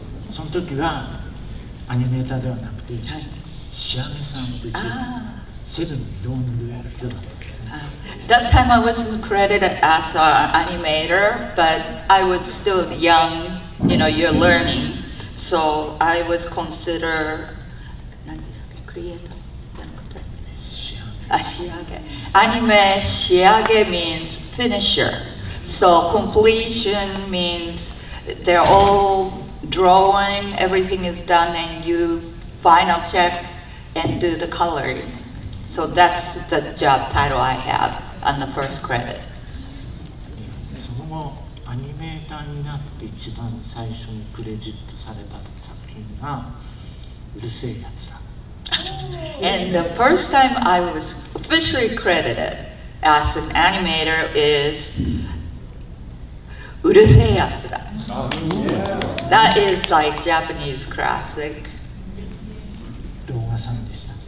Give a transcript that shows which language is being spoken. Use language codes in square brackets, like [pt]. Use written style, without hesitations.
[ja] その時はアニメーターではなくて、はい、仕上げさんといってセルの色を塗る人だったんですね。 [en] That time I wasn't credited as an animator, but I was still young, you know, you're learning. So I was considered, [ja] 何ですか、クリエイターじゃなくて、仕上げ。 [en] Anime 仕上げ means finisher. So completion means they're all drawing, everything is done, and you final check and do the coloring. So that's the job title I had on the first credit. [ja] その後アニメーターになって一番最初にクレジットされた作品がうるせえやつら。 [en] And the first time I was officially credited as an animator is うるせえやつら. That is like Japanese classic. [ja] 動画さんでした。